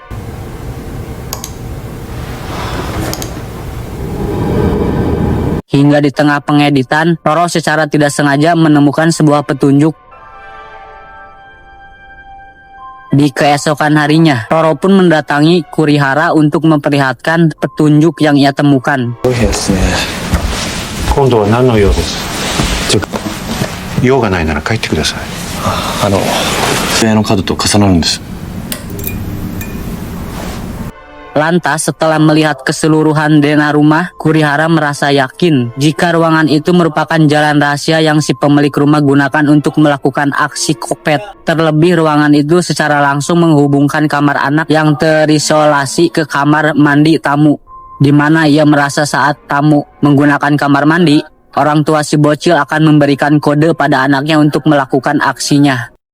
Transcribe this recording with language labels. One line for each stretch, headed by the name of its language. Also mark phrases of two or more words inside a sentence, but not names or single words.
Indonesian: Hingga di tengah pengeditan, Toro secara tidak sengaja menemukan sebuah petunjuk. Di keesokan harinya, Toro pun mendatangi Kurihara untuk memperlihatkan petunjuk yang ia temukan.
Japanese: 用がないなら帰ってください。部屋の角と重なるんです。
Indonesian: Lantas setelah melihat keseluruhan denah rumah, Kurihara merasa yakin jika ruangan itu merupakan jalan rahasia yang si pemilik rumah gunakan untuk melakukan aksi kopet. Terlebih ruangan itu secara langsung menghubungkan kamar anak yang terisolasi ke kamar mandi tamu, di mana ia merasa saat tamu menggunakan kamar mandi, orang tua si bocil akan memberikan kode pada anaknya untuk melakukan aksinya.